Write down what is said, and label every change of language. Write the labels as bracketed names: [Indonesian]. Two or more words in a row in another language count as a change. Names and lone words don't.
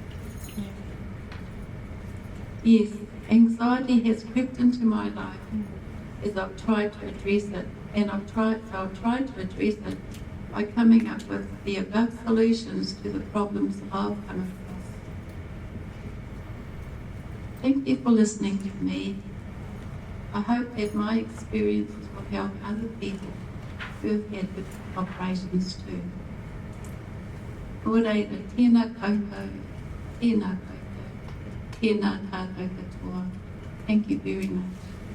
[English] Yes, anxiety has crept into my life as I've tried to address it, and I've tried to address it by coming up with the above solutions to the problems I've come across. Thank you for listening to me. I hope that my experiences will help other people who have had operations too. [Māori] Ōreira, tēnā koutou, tēnā koutou, tēnā tātou katoa. [English] Thank you very much.